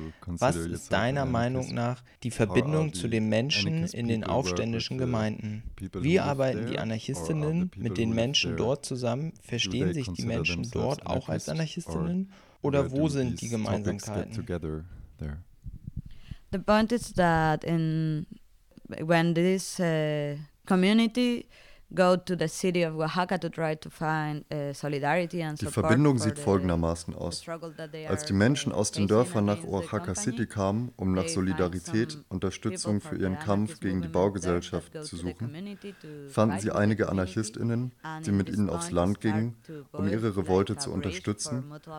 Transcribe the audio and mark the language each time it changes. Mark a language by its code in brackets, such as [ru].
[de] Was ist deiner Meinung nach die Verbindung zu den Menschen in den aufständischen Gemeinden? Wie arbeiten die Anarchistinnen mit den Menschen dort zusammen? Verstehen sich die Menschen dort auch als Anarchistinnen? Oder wo sind die Gemeinsamkeiten? [en] The point is that when this community go to the city of Oaxaca to try to find solidarity and support. [de] Die Verbindung sieht folgendermaßen aus. Als die Menschen aus den Dörfern nach Oaxaca City kamen, um nach Solidarität, Unterstützung für ihren Kampf gegen die Baugesellschaft zu suchen, fanden sie einige AnarchistInnen, die mit ihnen aufs Land gingen, um ihre Revolte zu unterstützen.